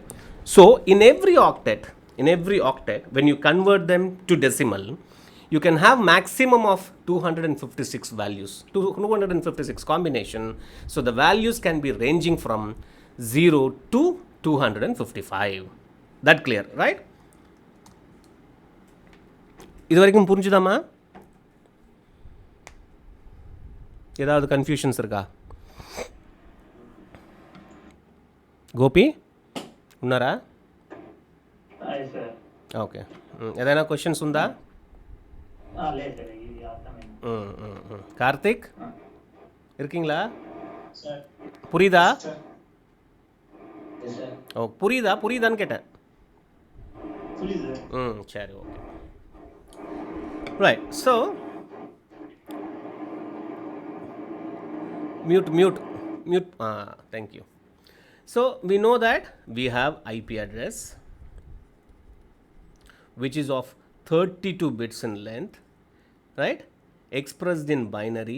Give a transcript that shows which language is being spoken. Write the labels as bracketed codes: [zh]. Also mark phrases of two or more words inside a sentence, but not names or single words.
[en] So in every octet, when you convert them to decimal, you can have maximum of 256 values, 256 combination. So the values can be ranging from 0 to 255. That clear, right? [ta] இது வரைக்கும் புரிஞ்சுதாமா? ஏதாவது கன்ஃபியூஷன்ஸ் இருக்கா? [te] గోపి ఉన్నారా? [en] Hi sir. [te] ఓకే. ఏదైనా క్వశ్చన్స్ ఉందా? లేదు సార్, ఇది అర్థమైంది. [ta] కార్తిక్ இருக்கீங்களா? சார் புரியுதா? [en] sir yes sir, [ta] ஓ புரியுதான்னு கேட்டேன். புரியுது சார். [en] சரி, okay, right. so mute, thank you. So we know that we have IP address which is of 32 bits in length, right, expressed in binary.